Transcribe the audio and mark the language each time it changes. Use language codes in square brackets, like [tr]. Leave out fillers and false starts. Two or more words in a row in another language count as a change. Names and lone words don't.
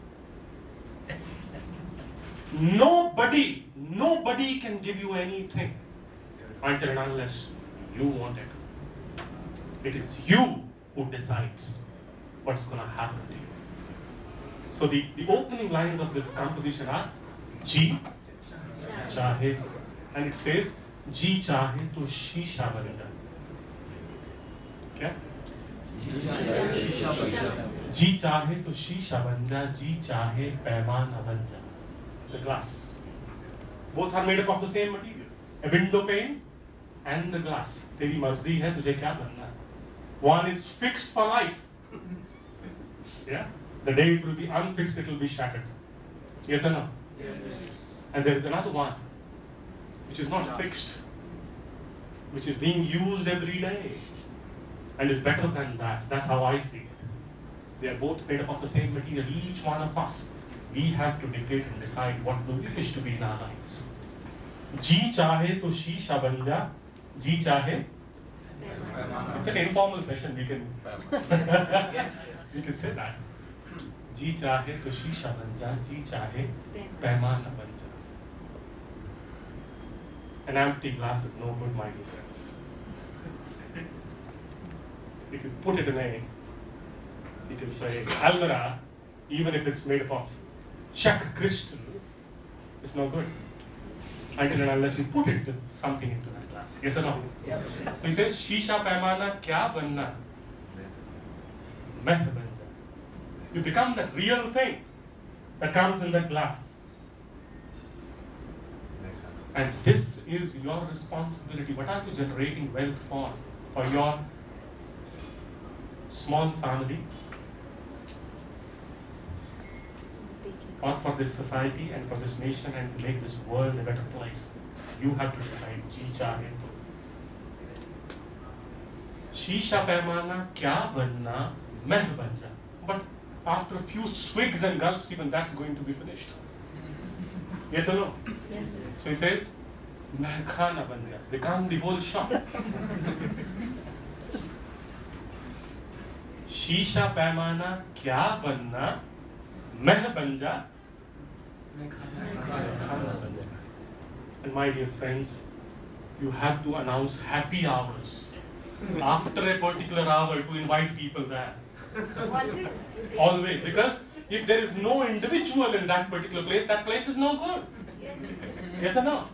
[en] Nobody can give you anything until and unless you want it. It is you who decides what's going to happen to you. So the opening lines of this composition are [hi] जी चाहे, [en] and it says [hi] जी चाहे तो शीशा बन जा. [en] Okay? [hi] जी चाहे तो शीशा बन जा, जी चाहे पैमाना बन जा. [en] The glass. Both are made up of the same material. A window pane and the glass. [hi] तेरी मर्ज़ी है तुझे क्या बनना है. [en] One is fixed for life. Yeah? The day it will be unfixed, it will be shattered. Yes or no? Yes. And there is another one which is not fixed, which is being used every day and is better than that. That's how I see it. They are both made up of the same material. Each one of us, we have to dictate and decide what do we wish to be in our lives. [hi] जी चाहे तो शीशा बन जा, जी चाहे. [en] It's an informal session. We can say that. [hi] जी चाहे तो शीशा बन जा, जी चाहे पैमाना बन जा. [en] An empty glass is no good, my dear friends. If you put it in a It will say almirah, even if it's made up of Czech crystal, is no good until and unless you put it something into that glass. Yes or no? Yes. So he says, [hi] शीशा पैमाना क्या बनना? मय बन जा. [en] You become that real thing that comes in that glass. And this is your responsibility. What are you generating wealth for? For your small family? Or for this society and for this nation and to make this world a better place? You have to decide. Chicharito. [hi] शीशा पैमाना क्या बनना? मय बन जा. [en] But after a few swigs and gulps, even that's going to be finished. Yes or no? Yes. So he says, [hi] मय ख़ाना बन जा. [en] Become the whole shop. [hi] शीशा पैमाना क्या बनना? मय बन जा। ख़ाना बन जा. [en] And my dear friends, you have to announce happy hours after a particular hour to invite people there. Always. Always. Because if there is no individual in that particular place, that place is no good. Yes. Yes or no?